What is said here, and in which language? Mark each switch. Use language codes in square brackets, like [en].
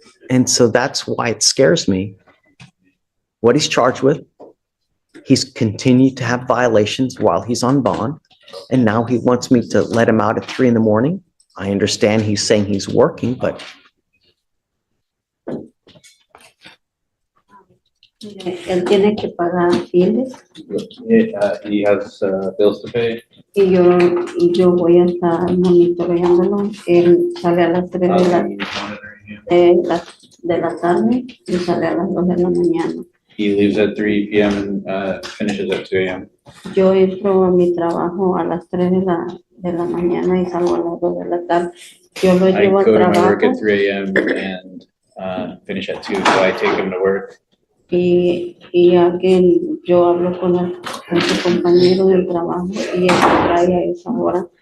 [en] And so that's why it scares me. What he's charged with, he's continued to have violations while he's on bond, and now he wants me to let him out at 3 in the morning. I understand he's saying he's working, but [es] Él tiene que pagar biles [en] He has bills to pay. [es] y yo voy a estar monitoreándolo. Él sale a las 3 de la tarde y sale a las 2 de la mañana. [en] He leaves at 3 p.m. and finishes at 2 a.m. [es] Yo entro a mi trabajo a las 3 de la mañana y salgo a las 2 de la tarde. Yo lo [en] I [es] llevo al [en] go to my work [es] trabajo [en] at 3 a.m. and finish at 2, so I take him to work. [es] y yo hablo con su compañero del trabajo y él me trae a esa hora.